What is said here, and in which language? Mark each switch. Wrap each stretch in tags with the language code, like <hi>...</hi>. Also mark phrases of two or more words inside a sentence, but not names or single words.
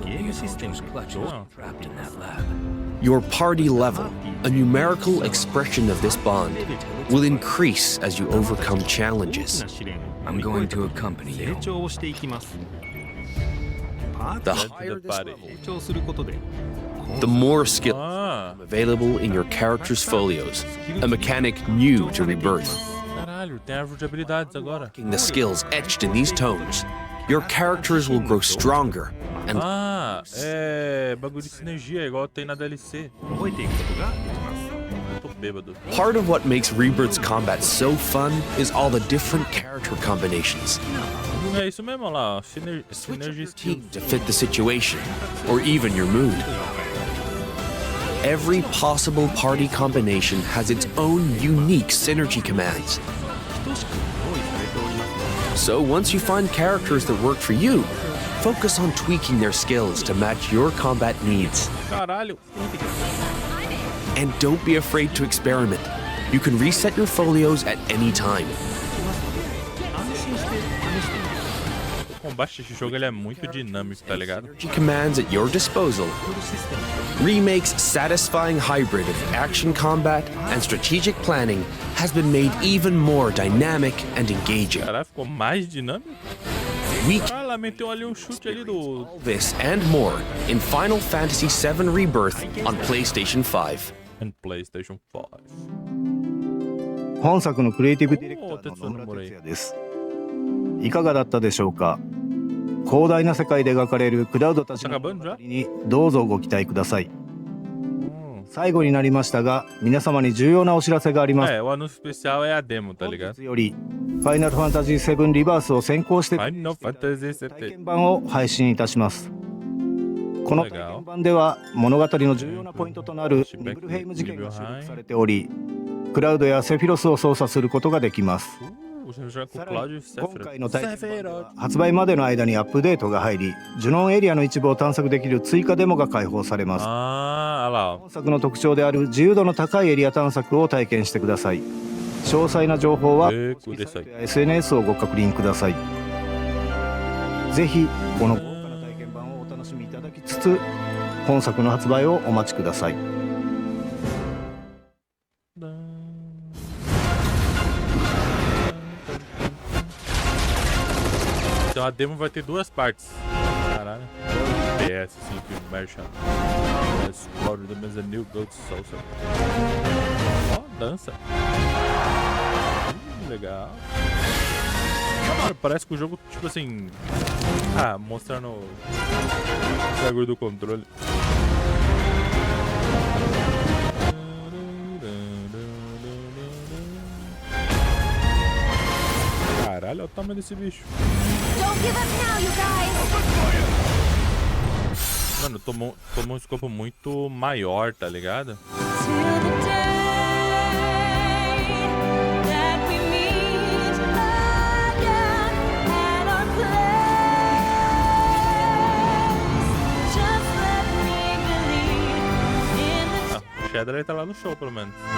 <en>Your party level, a numerical expression of this bond, will increase as you overcome challenges. I'm going to accompany you. The higher this level, the more skill available in your character's folios, a mechanic new to Rebirth.</en> <pt>caralho, tem árvore de habilidades agora.</pt> <en>The skills etched in these tones, your characters will grow stronger and</en> <pt>É bagulho de sinergia, igual tem na DLC. Eu tô bêbado.</pt> <en>part of what makes Rebirth's combat so fun is all the different character combinations</en> <pt>É isso mesmo, olha lá, ó,</pt> <en>synergy skills. to fit the situation or even your mood. Every possible party combination has its own unique synergy commands. So once you find characters that work for you, focus on tweaking their skills to match your combat needs.</en> <pt>Caralho.</pt> <en>And don't be afraid to experiment. You can reset your folios at any time.</en> <pt>O combate desse jogo ele é muito dinâmico, tá ligado?</pt> <en>Synergy commands at your disposal. Remake's satisfying hybrid of action combat and strategic planning has been made even more dynamic and engaging.</en> <pt>Caralho, ficou mais dinâmico?</pt> <en>We</en> <pt>Ah, lá meteu ali um chute ali do...</pt> <en>this and more in Final Fantasy VII Rebirth on PlayStation 5. And PlayStation 5.</en> <ja>本作のクリエイティブディレクターの野村哲也です。いかがだったでしょうか。広大な世界で描かれるクラウドたちの物語にどうぞご期待ください。最後になりましたが、皆様に重要なお知らせがあります。</ja> <pt>É, o anúncio especial é a demo, tá</pt> <ja>本</ja> <pt>ligado?</pt> <ja>日よりファイナルファンタジー7リバースを先行して</ja> <pt>Final Fantasy</pt> <ja>体</ja> <pt>VII.</pt> <ja>験版を配信いたします。この体験版では物語の重要なポイントとなるニブルヘイム事件が収録されており、クラウドやセフィロスを操作することができます。</ja> <pt>Você joga com</pt> <ja>さ</ja> <pt>o</pt> <ja>ら</ja> <pt>Cláudio</pt> <ja>に</ja> <pt>e</pt> <ja>今</ja> <pt>Sephiroth.</pt> <ja>回の体験版では発売までの間にアップデートが入り、ジュノンエリアの一部を探索できる追加デモが開放されます。</ja> <pt>Ah, olha lá, ó.</pt> <ja>本作の特徴である自由度の高いエリア探索を体験してください。詳細な情報は</ja> <pt>Beco desse aí.</pt> <ja>SNS をご確認ください。ぜひこの豪華な体験版をお楽しみいただきつつ、本作の発売をお待ちください。</ja> <pt>Então a demo vai ter duas partes. Caralho. PS, sim, que merchan.</pt> <en>Explore the Mezzanil Gold Salsa.</en> <pt>Ó, dança. Legal. Mano, parece que o jogo, tipo assim. Ah, mostrando o bagulho do controle. Caralho, olha o tamanho desse bicho.</pt> <en>Don't give up now, you guys!</en> <pt>Mano, tomou um escopo muito maior, tá ligado? Ah, o Shadow ele tá lá no show, pelo menos.</pt>